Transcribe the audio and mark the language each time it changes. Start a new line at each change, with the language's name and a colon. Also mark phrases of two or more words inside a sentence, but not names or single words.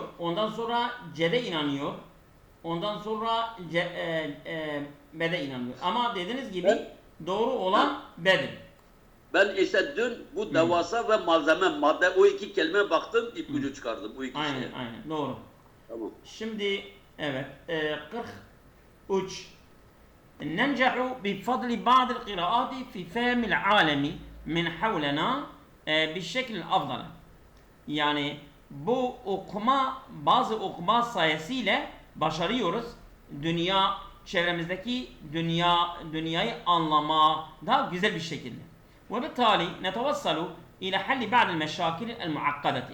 Turkish: Ondan sonra C'de inanıyor. Ondan sonra B'de inanıyor. Ama dediğiniz gibi doğru olan B'dir. Ben işte dün bu devasa ve malzeme, madde, o iki kelime baktım, ipucu çıkardım. Bu iki Aynen, doğru. Tamam. Şimdi evet 43
Arabic: ننجح بفضل بعض القراءات في فهم العالم من حولنا
Turkish: bir şekilde afdal. Yani bu okuma, bazı okuma sayesiyle başarıyoruz. Çevremizdeki dünyayı anlama daha güzel bir şekilde.
Arabic: وبالتالي نتوصل إلى حل بعض المشاكل المعقدة.